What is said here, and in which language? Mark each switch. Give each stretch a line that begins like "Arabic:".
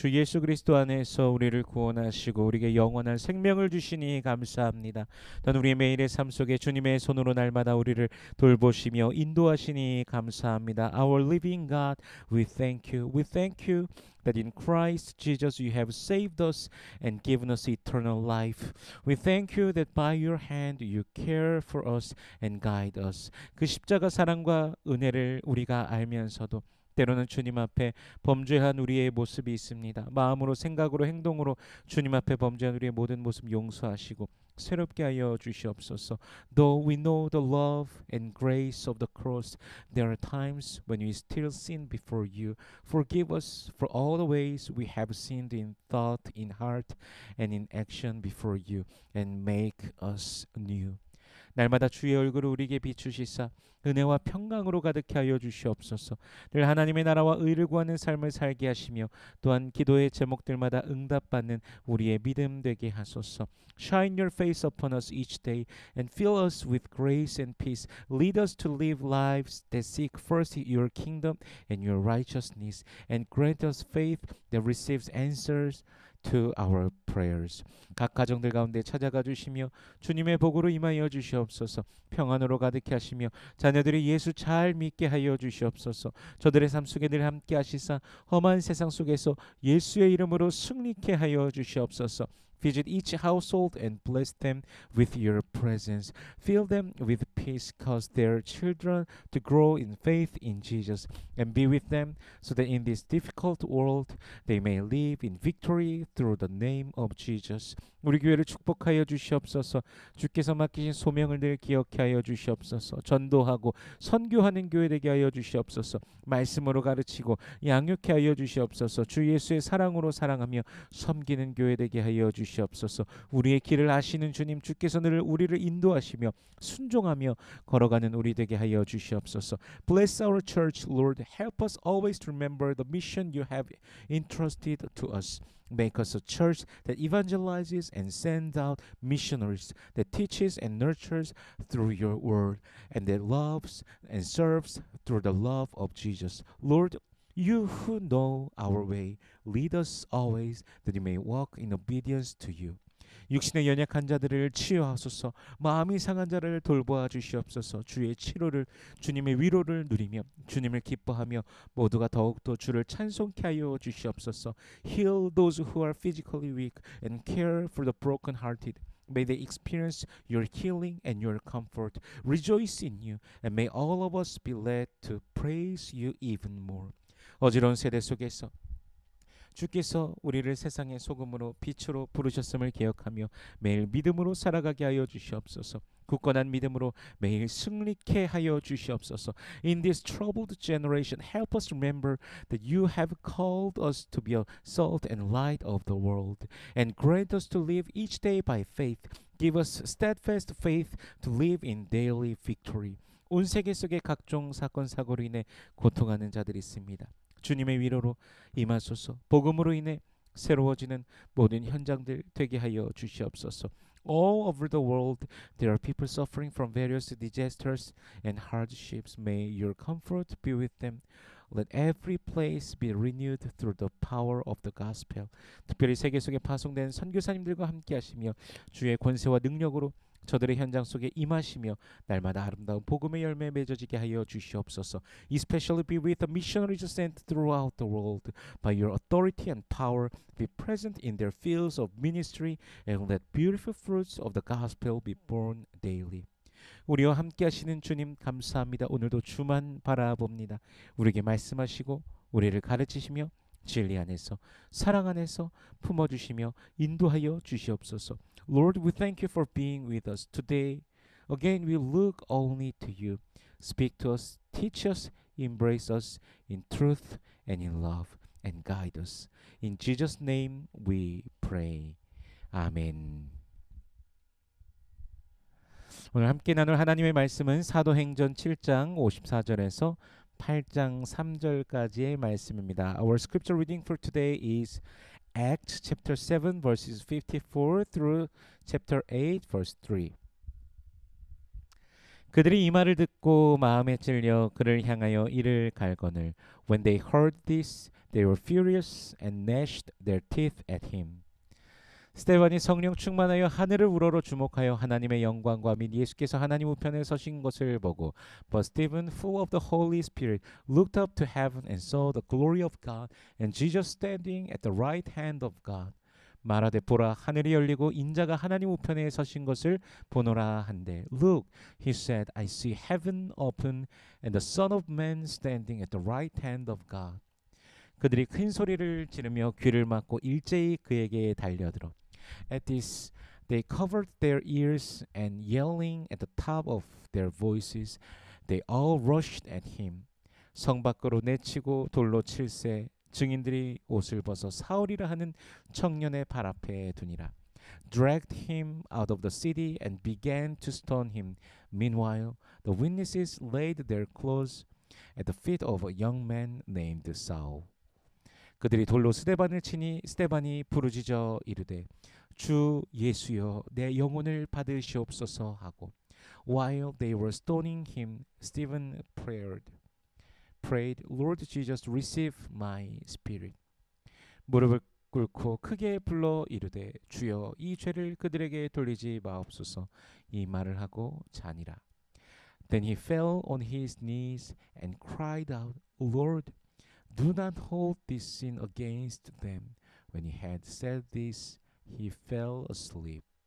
Korean: 주 예수 그리스도 안에서 우리를 구원하시고 우리에게 영원한 생명을 주시니 감사합니다. 또한 우리의 매일의 삶 속에 주님의 손으로 날마다 우리를 돌보시며 인도하시니 감사합니다.
English: Our living God, we thank you. We thank you that in Christ Jesus you have saved us and given us eternal life. We thank you that by your hand you care for us and guide us.
Korean: 그 십자가 사랑과 은혜를 우리가 알면서도 때로는 주님 앞에 범죄한 우리의 모습이 있습니다. 마음으로 생각으로 행동으로 주님 앞에 범죄한 우리의 모든 모습 용서하시고 새롭게 하여 주시옵소서.
English: Though we know the love and grace of the cross, there are times when we still sin before you. Forgive us for all the ways we have sinned in thought, in heart, and in action before you, and make us new.
Korean: 날마다 주의 얼굴을 우리에게 비추시사 은혜와 평강으로 가득히 하여 주시옵소서. 늘 하나님의 나라와 의를 구하는 삶을 살게 하시며 또한 기도의 제목들마다 응답받는 우리의 믿음 되게 하소서.
English: Shine your face upon us each day and fill us with grace and peace. Lead us to live lives that seek first your kingdom and your righteousness, and grant us faith that receives answers to our prayers.
Korean: 각 가정들 가운데 찾아가 주시며 주님의 복으로 임하여 주시옵소서. 평안으로 가득히 하시며 자녀들이 예수 잘 믿게 하여 주시옵소서. 저들의 삶 속에 늘 함께 하시사 험한 세상 속에서 예수의 이름으로 승리케 하여 주시옵소서.
English: Visit each household and bless them with your presence. Fill them with peace, cause their children to grow in faith in Jesus, and be with them so that in this difficult world they may live in victory through the name of Jesus.
Korean: 우리 교회를 축복하여 주시옵소서. 주께서 맡기신 소명을 늘 기억해 하여 주시옵소서. 전도하고 선교하는 교회 되게 하여 주시옵소서. 말씀으로 가르치고 양육해 하여 주시옵소서. 주 예수의 사랑으로 사랑하며 섬기는 교회 되게 하여 주시옵소서. 우리의 길을 아시는 주님, 주께서 늘 우리를 인도하시며 순종하며 걸어가는 우리 되게 하여 주시옵소서.
English: Bless our church, Lord. Help us always to remember the mission you have entrusted to us. Make us a church that evangelizes and sends out missionaries, that teaches and nurtures through your word, and that loves and serves through the love of Jesus. Lord, you who know our way, lead us always that we may walk in obedience to you.
Korean: 육신의 연약한 자들을 치유하소서. 마음이 상한 자를 돌보아 주시옵소서. 주의 치료를, 주님의 위로를 누리며 주님을 기뻐하며 모두가 더욱더 주를 찬송케 하여 주시옵소서.
English: Heal those who are physically weak and care for the brokenhearted. May they experience your healing and your comfort. Rejoice in you, and may all of us be led to praise you even more.
Korean: 어지러운 세대 속에서 주께서 우리를 세상의 소금으로 빛으로 부르셨음을 기억하며 매일 믿음으로 살아가게 하여 주시옵소서. 굳건한 믿음으로 매일 승리케 하여 주시옵소서.
English: In this troubled generation, help us remember that you have called us to be a salt and light of the world, and grant us to live each day by faith. Give us steadfast faith to live in daily victory.
Korean: 온 세계 속에 각종 사건 사고로 인해 고통하는 자들이 있습니다. 주님의 위로로 임하소서. 복음으로 인해 새로워지는 모든 현장들 되게 하여 주시옵소서.
English: All over the world there are people suffering from various disasters and hardships. May your comfort be with them. Let every place be renewed through the power of the gospel.
Korean: 특별히 세계 속에 파송된 선교사님들과 함께 하시며 주의 권세와 능력으로 저들의 현장 속에 임하시며 날마다 아름다운 복음의 열매 맺어지게 하여 주시옵소서.
English: Especially be with the missionaries sent throughout the world. By your authority and power, be present in their fields of ministry and let beautiful fruits of the gospel be born daily.
Korean: 우리와 함께 하시는 주님 감사합니다. 오늘도 주만 바라봅니다. 우리에게 말씀하시고 우리를 가르치시며 진리 안에서 사랑 안에서 품어주시며 인도하여 주시옵소서.
English: Lord, we thank you for being with us today. Again, we look only to you. Speak to us, teach us, embrace us in truth and in love, and guide us. In Jesus' name we pray. 아멘.
Korean: 오늘 함께 나눌 하나님의 말씀은 사도행전 7장 54절에서 8장 3절까지의 말씀입니다.
English: Our scripture reading for today is Acts chapter 7 verses 54 through chapter 8 verse 3.
Korean: 그들이 이 말을 듣고 마음에 찔려 그를 향하여 이를 갈거늘
English: When they heard this, they were furious and gnashed their teeth at him.
Korean: 스데반이 성령 충만하여 하늘을 우러러 주목하여 하나님의 영광과 및 예수께서 하나님 우편에 서신 것을 보고
English: But Stephen, full of the Holy Spirit, looked up to heaven and saw the glory of God and Jesus standing at the right hand of God.
Korean: 말하되 보라 하늘이 열리고 인자가 하나님 우편에 서신 것을 보노라 한데
English: Look, he said, I see heaven open and the Son of Man standing at the right hand of God.
Korean: 그들이 큰 소리를 지르며 귀를 막고 일제히 그에게 달려들어
English: At this, they covered their ears and yelling at the top of their voices, they all rushed at him.
Korean: 성 밖으로 내치고 돌로 칠세 증인들이 옷을 벗어 사울이라 하는 청년의 발 앞에 두니라.
English: Dragged him out of the city and began to stone him. Meanwhile, the witnesses laid their clothes at the feet of a young man named Saul.
Korean: 그들이 돌로 스데반을 치니 스데반이 부르짖어 이르되 주 예수여 내 영혼을 받으시옵소서 하고
English: While they were stoning him, Stephen prayed, Lord Jesus, receive my spirit.
Korean: 무릎을 꿇고 크게 불러 이르되 주여 이 죄를 그들에게 돌리지 마옵소서 이 말을 하고 자니라.
English: Then he fell on his knees and cried out, Lord, do not hold this sin against them. When he had said this, he fell asleep.